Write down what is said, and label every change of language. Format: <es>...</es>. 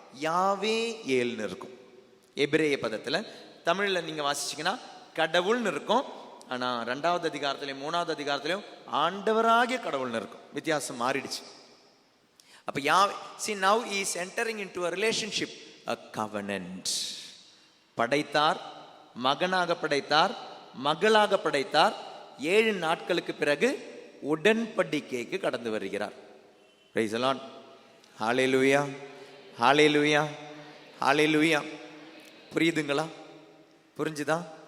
<ta>யாவே ஏல்னு இருக்கும். எபிரேய பதத்துல. தமிழ்ல நீங்க வாசிச்சீங்கன்னா கடவுள்னு இருக்கும். ஆனா 2வது அதிகாரத்திலையும் 3வது அதிகாரத்திலையும் ஆண்டவராகிய கடவுள்னு இருக்கும். வித்தியாசம் மாறிடுச்சு.</ta> <en>அப்ப see now he is entering into a relationship, a covenant.</en> <ta>படைத்தார், மகனாக படைத்தார், மகளாக படைத்தார். 7 நாட்களுக்கு பிறகு உடன்படிக்கைக்கு கடந்து வருகிறார்.</ta> <en>Praise the Lord. Hallelujah. Hallelujah. Hallelujah.</en> <ta>புரியுதுங்களா? புரிஞ்சுதா?</ta>